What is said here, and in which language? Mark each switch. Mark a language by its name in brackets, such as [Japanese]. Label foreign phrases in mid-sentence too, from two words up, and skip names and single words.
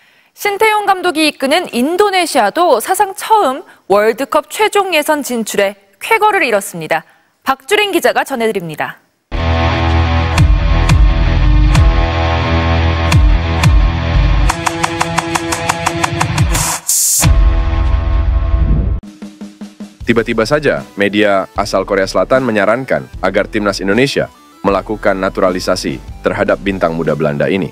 [Korean] 신태용 감독이 이끄는 인도네시아도 사상 처음 월드컵 최종 예선 진출에 쾌거를 이뤘습니다. 박주린 기자가 전해드립니다. [Indonesian] Tiba-tiba saja, media asal Korea Selatan menyarankan agar timnas Indonesia melakukan naturalisasi terhadap bintang muda Belanda ini.